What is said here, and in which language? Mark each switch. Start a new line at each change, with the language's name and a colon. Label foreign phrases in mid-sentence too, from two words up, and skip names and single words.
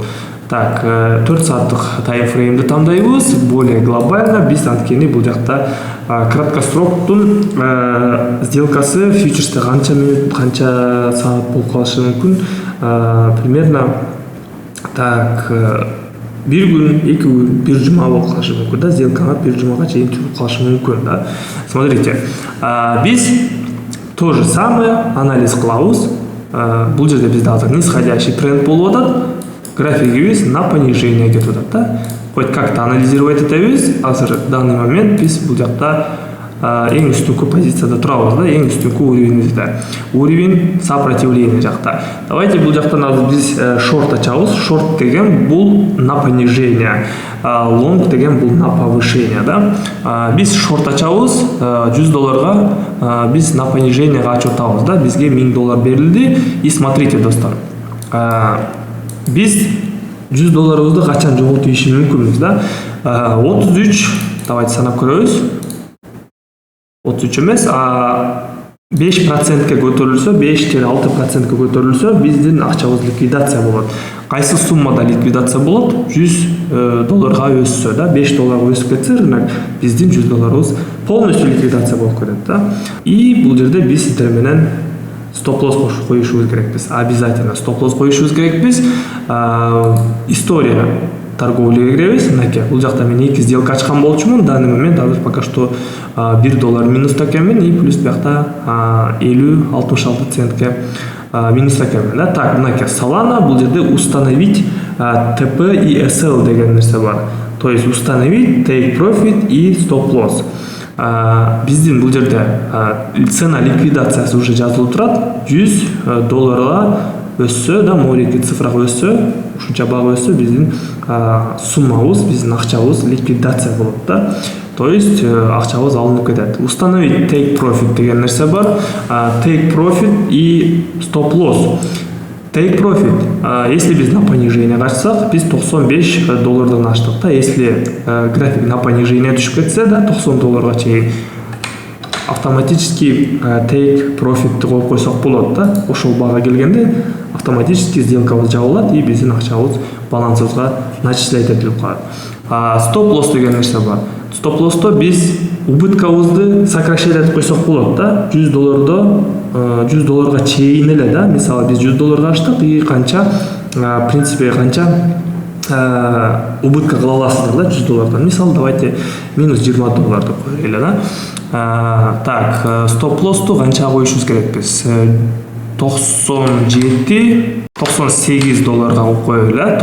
Kyrgyz: Так, 4 сааттык таймфреймди тандайбыз,
Russian: более глобально
Kyrgyz: биз анткени бул жакта краткосроктун сделкасы фьючерсте канча минут, канча саат болуп калышы мүмкүн.
Russian: Примерно так,
Kyrgyz: бир күн, 2 күн, бир жума болуп калышы мүмкүн да, сделканы бир жумага чейин жүрүп калышы мүмкүн да. Смотрите, биз
Russian: то же самое
Kyrgyz: анализ кылабыз. Бул жерде бизде азыр
Russian: нисходящий тренд
Kyrgyz: болуп атат. Графигибиз
Russian: на понижение
Kyrgyz: кетип атат да.
Russian: Хоть как-то анализировать этебиз.
Kyrgyz: Азыр
Russian: в данный момент
Kyrgyz: биз бул жакта эң үстүнкү позицияда турабыз да, эң үстүнкү уровенибизде.
Russian: Уровень сопротивления
Kyrgyz: жакта. Давайте бул жактан азыр биз шорт ачабыз. Шорт деген бул
Russian: на понижение,
Kyrgyz: лонг деген бул
Russian: на повышение
Kyrgyz: да. Биз шорт ачабыз $100 биз
Russian: на понижение
Kyrgyz: ачып атабыз да. Бизге $1000 берилди.
Russian: И смотрите
Kyrgyz: достор, биз $100 качан жоготуп ийиши мүмкүнбүз да. 33, давайте санап көрөбүз. 33 эмес, 5%ке көтөрүлсө, 5-6%ке көтөрүлсө, биздин акчабыз ликвидация болот. Кайсы суммада ликвидация болот? $100 өссө да, $5 өсүп кетсе, рынок биздин $100 полностью ликвидация болуп кетет да. И бул жерде биз сиздер менен стоп-лосс коюшубуз керекпиз. Обязательно стоп-лосс коюшубуз керекпиз. История торговляга киребиз. Мынакей, бул жакта мен 2 сделка ачкан болчумун.
Russian: В данный момент
Kyrgyz: азыр
Russian: пока что
Kyrgyz: $1 минуста экенмин,
Russian: и плюс
Kyrgyz: биякта 50-66 центке минуста экенмин да. Так, мынакей Solana, бул жерде
Russian: установить TP и SL
Kyrgyz: деген нерсе бар.
Russian: То есть установить
English: take profit
Russian: и stop-loss.
Kyrgyz: Биздин бул жерде цена ликвидациясы уже жазылып турат. $100 өссө да, морики цифрага өссө, ушунча бага өссө, биздин суммабыз, биздин акчабыз ликвидация болот да. То есть акчабыз алынып кетет. Установить
English: take profit
Kyrgyz: деген нерсе бар.
English: Take profit и stop loss. Take profit,
Kyrgyz: если биз
Russian: на понижение
Kyrgyz: ачсак, биз $95 ачтык да.
Russian: Если график на понижение
Kyrgyz: түшүп кетсе да, $90 чейин автоматически
English: take profit
Kyrgyz: коюп койсок болот да. Ошол бага келгенде автоматически сделкабыз жабылат, и биздин акчабыз балансыбызга начислять этилип калат.
English: Stop loss
Kyrgyz: деген нерсе бар.
English: Stop loss'то
Kyrgyz: биз убыткабызды сокращать этип койсок болот да. $100 $100 чейин эле да, мисалы биз $100 ачтык и канча
Russian: в принципе
Kyrgyz: канча убытка кыла аласыздар да $100. Мисалы давайте минус $20 деп коелу да. Так, стоп лоссту канча коюшубуз керекпиз? $98 коелу.